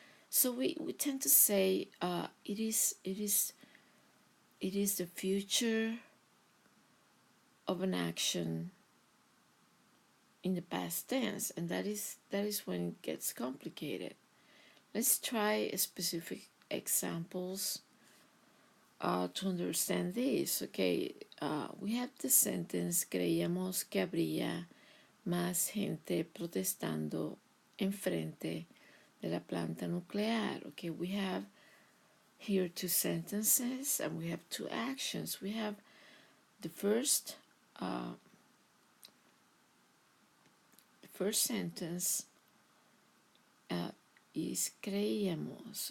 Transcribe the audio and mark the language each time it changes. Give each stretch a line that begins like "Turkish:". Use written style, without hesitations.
English: So we tend to say it is the future of an action in the past tense, and that is when it gets complicated. Let's try specific examples to understand this.
Spanish: Okay,
English: we have the sentence:
Spanish: creíamos que habría más gente protestando enfrente de la planta nuclear.
English: Okay, we have here two sentences and we have two actions. We have the first sentence is creíamos.